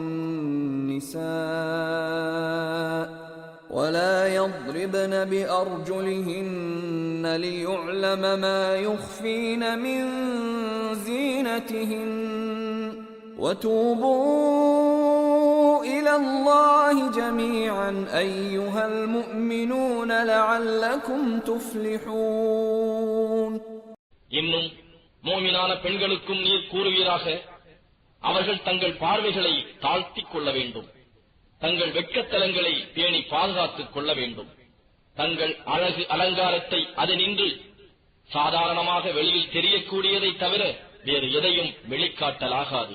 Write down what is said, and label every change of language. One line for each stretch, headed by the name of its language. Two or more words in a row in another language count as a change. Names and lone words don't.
Arabic: النساء ولا يضربن بأرجلهن ليعلم ما يخفين من زينتهن وتوبوا إلى الله جميعا أيها المؤمنون لعلكم تفلحون.
Tamil: இன்னும் மோமினான பெண்களுக்கும் நீர் கூறுவீராக, அவர்கள் தங்கள் பார்வைகளை தாழ்த்திக் கொள்ள வேண்டும், தங்கள் வெட்கத்தலங்களை பேணி பாதுகாத்துக் கொள்ள வேண்டும், தங்கள் அழகு அலங்காரத்தை அதனின்று சாதாரணமாக வெளியில் தெரியக்கூடியதை தவிர வேறு எதையும் வெளிக்காட்டலாகாது.